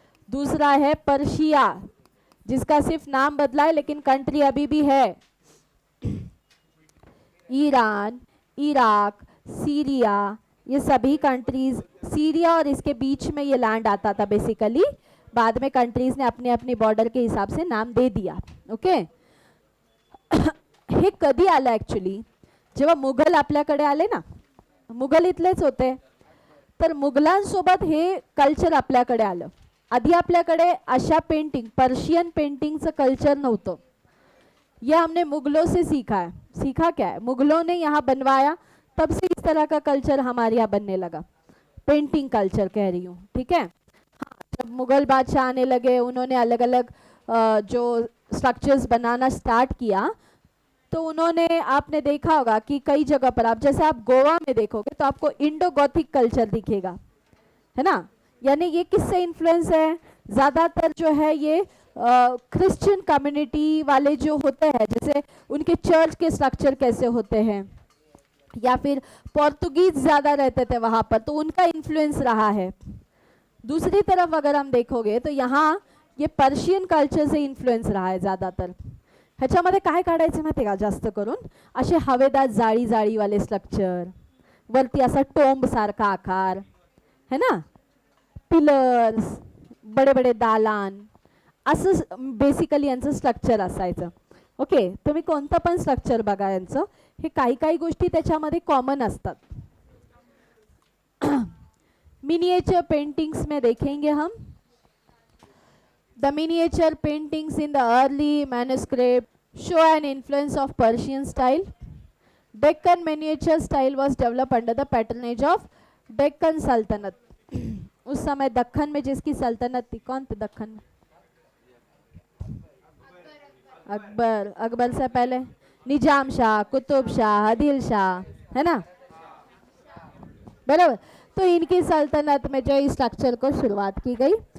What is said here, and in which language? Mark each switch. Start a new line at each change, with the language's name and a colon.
Hindi: दूसरा है पर्शिया, जिसका सिर्फ नाम बदला है लेकिन कंट्री अभी भी है। ईरान, इराक, सीरिया, ये सभी कंट्रीज, सीरिया और इसके बीच में ये लैंड आता था बेसिकली। बाद में कंट्रीज ने अपने अपने बॉर्डर के हिसाब से नाम दे दिया।
Marathi: ओके हे कधी आलं ॲक्च्युली, जेव्हा मुघल आपल्याकडे आले ना, मुघल इथलेच होते, तर मुघलांसोबत हे कल्चर आपल्याकडे आलं। आधी आपल्याकडे अशा पेंटिंग, पर्शियन पेंटिंगचं कल्चर नव्हतं।
Hindi: यह हमने मुगलों से सीखा है। सीखा क्या है? मुगलों ने यहाँ बनवाया, तब से इस तरह का कल्चर हमारे यहाँ बनने लगा। पेंटिंग कल्चर कह रही हूँ, ठीक है। हाँ, जब मुगल बादशाह आने लगे, उन्होंने अलग अलग जो स्ट्रक्चर्स बनाना स्टार्ट किया, तो उन्होंने, आपने देखा होगा कि कई जगह पर, आप जैसे आप गोवा में देखोगे तो आपको इंडो गॉथिक कल्चर दिखेगा, है ना। यानी ये किससे इन्फ्लुएंस है? ज़्यादातर जो है ये क्रिश्चियन कम्युनिटी वाले जो होते हैं, जैसे उनके चर्च के स्ट्रक्चर कैसे होते हैं, या फिर पोर्तुगीज ज़्यादा रहते थे वहाँ पर, तो उनका इन्फ्लुएंस रहा है। दूसरी तरफ अगर हम देखोगे तो यहाँ ये पर्शियन कल्चर से इन्फ्लुएंस रहा है ज़्यादातर।
Marathi: ह्याच्यामध्ये काय काढायचं माहिती का? जास्त करून असे हवेदार जाळी जाळीवाले स्ट्रक्चर, वरती असा टोंब सारखा आकार, है ना, पिलर्स,
Hindi: बडे बडे दालान,
Marathi: असं बेसिकली यांचं स्ट्रक्चर असायचं। ओके, तुम्ही कोणतं पण स्ट्रक्चर बघा यांचं, हे काही काही गोष्टी त्याच्यामध्ये कॉमन असतात।
Hindi: मिनिएचर पेंटिंग्स में देखेंगे हम
English: the miniature paintings in the early manuscript show an influence of Persian style. Deccan miniature style was developed under the patronage of Deccan Sultanate.
Hindi: उस समय दक्खन में जिसकी सल्तनत थी, कौन थे दक्खन में? अकबर। अकबर से पहले निजाम शाह, कुतुब शाह, आदिल शाह, है ना, बराबर। तो इनकी सल्तनत में जो इस स्ट्रक्चर को शुरुआत की गई।